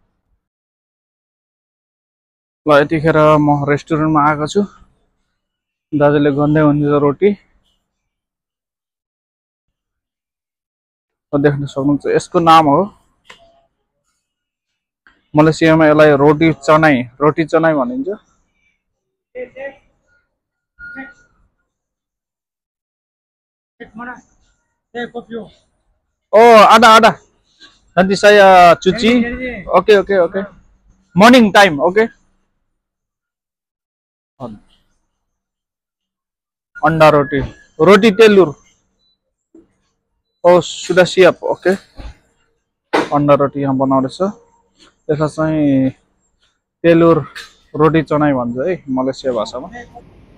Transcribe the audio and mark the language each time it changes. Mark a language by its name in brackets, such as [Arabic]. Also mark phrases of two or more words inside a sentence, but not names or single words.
[Nepali] ल यतिखेर म रेस्टुरेन्टमा आएको छु। दाजुले गर्दै हुनुहुन्छ रोटी। देख्न सक्नुहुन्छ यसको नाम हो, मलेसियामा यसलाई रोटी चनाई भनिन्छ। [Malay] ada nanti saya cuci. [English] Oke. Morning time, oke. [Malay] Anda roti telur. Oh sudah siap, oke. [Nepali] अन्डा रोटी यहाँ बनाउँदैछ त्यसलाई चाहिँ तेलुर रोटी चनाई भन्छ है मलेसिया भाषामा